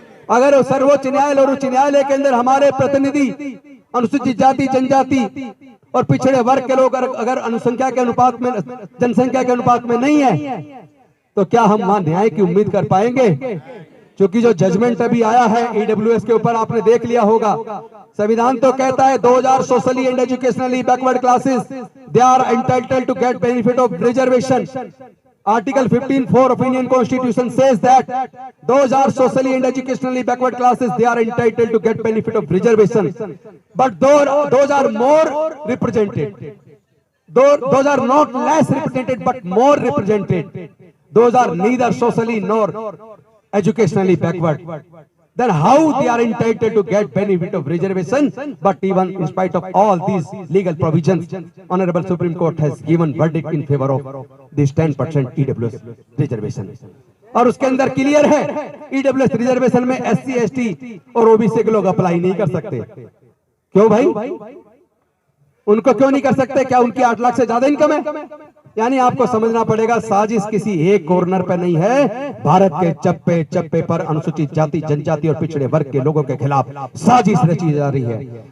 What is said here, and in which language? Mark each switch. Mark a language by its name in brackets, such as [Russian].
[Hindi] अगर सर्वोच्च न्यायालय और उच्च न्यायालय के अंदर हमारे प्रतिनिधि अनुसूचित जाति, जनजाति और पिछड़े वर्ग के लोग अगर अनुसंख्या के अनुपात में, जनसंख्या के अनुपात में नहीं है, तो क्या हम वहां न्याय की उम्मीद कर पाएंगे? क्योंकि जो जजमेंट अभी आया है ईडब्ल्यूएस के ऊपर, आपने देख लिया होगा। संविधान तो कहता है [English] 2000 socially and educationally backward classes they are entitled to get benefit of reservation. Article 15(4) of Indian Constitution says that those are socially and educationally backward classes, they are entitled to get benefit of reservation. But those are more represented. Those are not less represented, but more represented. Those are neither socially nor educationally backward. Then how they are entitled to get benefit of reservation? But even in spite of all these legal provisions, Honorable Supreme Court has given verdict in favor of this 10% EWS reservation. [Hindi] और उसके अंदर clear है EWS reservation में SC, ST और OBC के लोग apply नहीं कर सकते। क्यों भाई? उनको क्यों नहीं कर सकते? क्या उनकी 8 लाख से ज्यादा इनकम है? यानी आपको समझना पड़ेगा, साजिश किसी एक कॉर्नर पर नहीं है, भारत के चप्पे चप्पे पर अनुसूचित जाति, जनजाति और पिछड़े वर्ग के लोगों के खिलाफ साजिश रची जा रही है।